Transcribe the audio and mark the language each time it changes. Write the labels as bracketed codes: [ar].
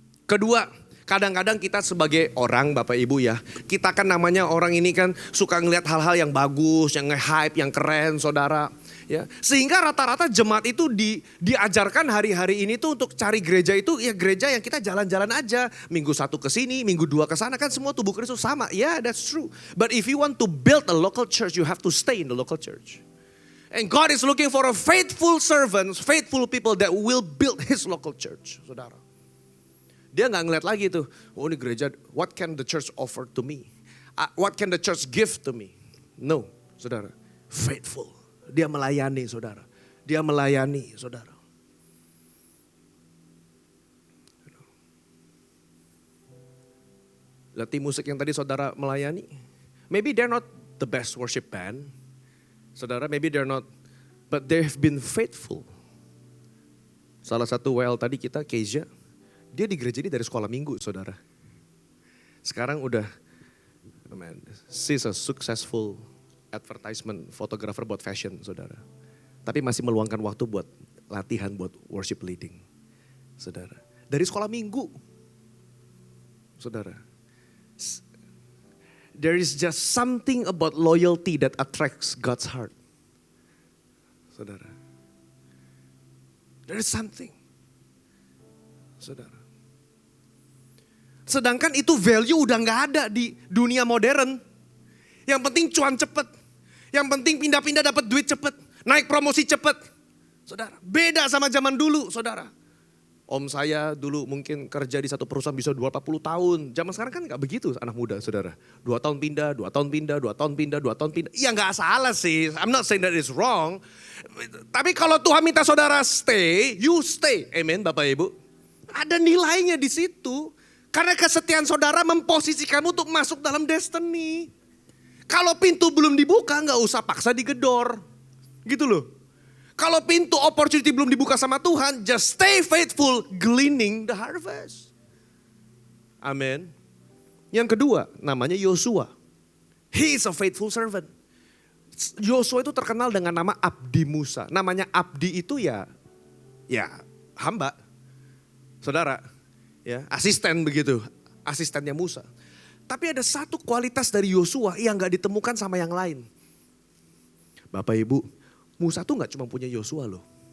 [id] Kedua, kadang-kadang kita sebagai orang Bapak Ibu ya, kita kan namanya orang ini kan suka ngelihat hal-hal yang bagus, yang nge-hype, yang keren saudara. Ya, sehingga rata-rata jemaat itu diajarkan hari-hari ini tuh untuk cari gereja itu ya gereja yang kita jalan-jalan aja. Minggu satu ke sini, minggu dua ke sana, kan semua tubuh Kristus sama. Ya, [en] that's true. But if you want to build a local church, you have to stay in the local church. And God is looking for a faithful servants, faithful people that will build His local church, saudara. [id] Dia nggak ngeliat lagi tuh, oh ini gereja, [en] what can the church offer to me? What can the church give to me? [id] No, saudara, faithful. Dia melayani, saudara. Dia melayani, saudara. Lihat tim musik yang tadi saudara melayani, [en] maybe they're not the best worship band. Saudara, maybe they're not, but they've been faithful. [id] Salah satu WL tadi kita, Keisha, dia di gereja ini dari sekolah minggu, saudara. Sekarang udah, [en] she's a successful advertisement photographer buat fashion, saudara. [id] Tapi masih meluangkan waktu buat latihan, buat worship leading, saudara. Dari sekolah minggu, saudara. [en] There is just something about loyalty that attracts God's heart. Saudara. There is something. Saudara. [id] Sedangkan itu value udah gak ada di dunia modern. Yang penting cuan cepet. Yang penting pindah-pindah dapat duit cepet. Naik promosi cepet. Saudara. Beda sama zaman dulu, saudara. Om saya dulu mungkin kerja di satu perusahaan bisa 40 tahun. Zaman sekarang kan gak begitu anak muda, saudara. 2 tahun pindah, 2 tahun pindah, 2 tahun pindah, 2 tahun pindah. Ya gak salah sih, [en] I'm not saying that is wrong. [id] Tapi kalau Tuhan minta saudara stay, [en] you stay. [id] Amen Bapak Ibu. Ada nilainya di situ. Karena kesetiaan saudara memposisikanmu untuk masuk dalam destiny. Kalau pintu belum dibuka gak usah paksa digedor. Gitu loh. Kalau pintu opportunity belum dibuka sama Tuhan, [en] just stay faithful, gleaning the harvest. [id] Amin. Yang kedua, namanya Yosua. [en] He is a faithful servant. [id] Yosua itu terkenal dengan nama Abdi Musa. Namanya Abdi itu ya hamba. Saudara, ya asisten begitu, asistennya Musa. Tapi ada satu kualitas dari Yosua yang gak ditemukan sama yang lain. Bapak Ibu, Musa tuh gak cuma punya Yosua loh.